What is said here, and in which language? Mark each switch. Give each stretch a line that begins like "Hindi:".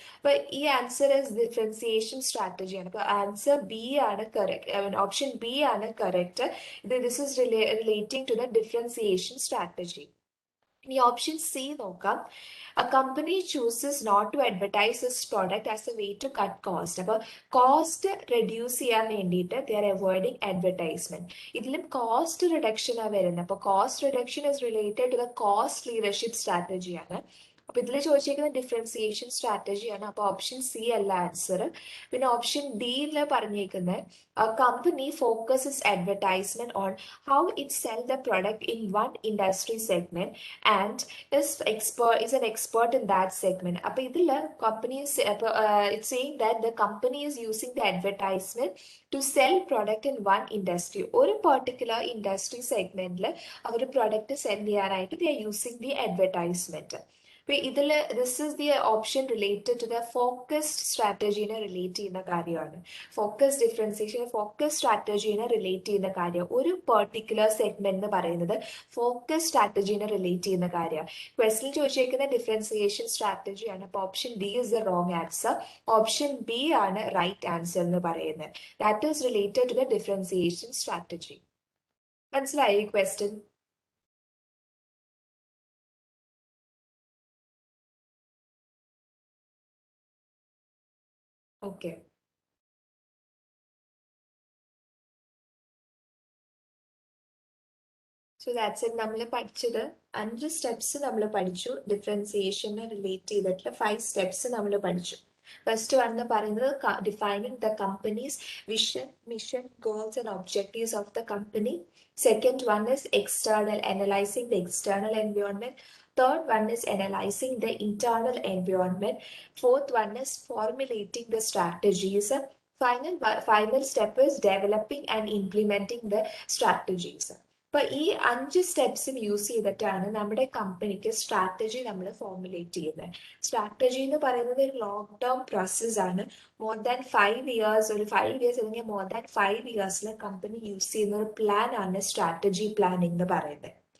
Malayalam: അപ്പൊ ഈ answer is differentiation strategy ആണ്. അപ്പൊ ആൻസർ ബി ആണ് കറക്റ്റ്, ഓപ്ഷൻ ബി ആണ് correct.
English: This is relating to the differentiation strategy.
Malayalam: ഇനി ഓപ്ഷൻ സി നോക്കാം.
English: A company chooses not to advertise its product as a way to cut cost.
Malayalam: അപ്പോൾ cost reduce ചെയ്യാൻ വേണ്ടിയിട്ട്
English: they are avoiding advertisement.
Malayalam: ഇതിലും cost reduction ആണ് വരുന്നത്. അപ്പോൾ cost reduction
English: is related to the cost leadership strategy
Malayalam: ആണ്. അപ്പൊ ഇതിൽ ചോദിച്ചിരിക്കുന്ന ഡിഫറൻസിയേഷൻ സ്ട്രാറ്റജിയാണ്. അപ്പൊ ഓപ്ഷൻ സി അല്ല ആൻസർ. പിന്നെ ഓപ്ഷൻ ഡിയിൽ പറഞ്ഞേക്കുന്നത്
English: a company focuses advertisement on how it sell the product in one industry segment and is an expert in that segment.
Malayalam: അപ്പൊ ഇതിൽ company
English: it's saying that the company is using the advertisement to sell product in one industry. ഒരു particular industry segmentൽ
Malayalam: അവർ product cell ചെയ്യാനായിട്ട്
English: they are using the advertisement. ഇതിൽ this is the option related to the focused സ്ട്രാറ്റജീനെ
Malayalam: relate ചെയ്യുന്ന കാര്യമാണ്. Focus differentiation focus സ്ട്രാറ്റജീനെ relate ചെയ്യുന്ന കാര്യം. ഒരു particular segment എന്ന് പറയുന്നത് ഫോക്കസ് സ്ട്രാറ്റജീനെ റിലേറ്റ് ചെയ്യുന്ന കാര്യമാണ്. ക്വസ്റ്റിൽ ചോദിച്ചേക്കുന്ന ഡിഫറൻസിയേഷൻ സ്ട്രാറ്റജിയാണ്. അപ്പോൾ
English: Option D is the wrong answer.
Malayalam: Option B ആണ് റൈറ്റ് ആൻസർ എന്ന് പറയുന്നത്.
English: That is related to the differentiation strategy.
Malayalam: മനസ്സിലായി ഈ question?
English: Okay, so that's it.
Malayalam: നമ്മൾ പഠിച്ചത് 5 സ്റ്റെപ്സ് നമ്മൾ പഠിച്ചു. ഡിഫറൻസിയേഷനെ റിലേറ്റ് ചെയ്തിട്ടുള്ള 5 സ്റ്റെപ്സ് നമ്മൾ പഠിച്ചു.
English: first one
Malayalam: എന്ന് പറയുന്നത്
English: Defining the company's vision, mission, goals and objectives of the company. Second one is external, analyzing the external environment. Third one is analyzing the internal environment. Fourth one is formulating the strategies. Final step is developing and implementing the strategies.
Malayalam: അപ്പൊ ഈ 5 സ്റ്റെപ്സും use ചെയ്തിട്ടാണ് നമ്മുടെ കമ്പനിക്ക് strategy നമ്മൾ formulate ചെയ്യുന്നത്. Strategy എന്ന് പറയുന്നത് ഒരു ലോങ് ടേം പ്രോസസ് ആണ്.
English: more than 5 years,
Malayalam: ഒരു 5 ഇയേഴ്സ് അല്ലെങ്കിൽ മോർ ദാൻ 5 ഇയേഴ്സിൽ കമ്പനി യൂസ് ചെയ്യുന്ന ഒരു പ്ലാൻ ആണ് സ്ട്രാറ്റജി പ്ലാനിങ് എന്ന് പറയുന്നത്.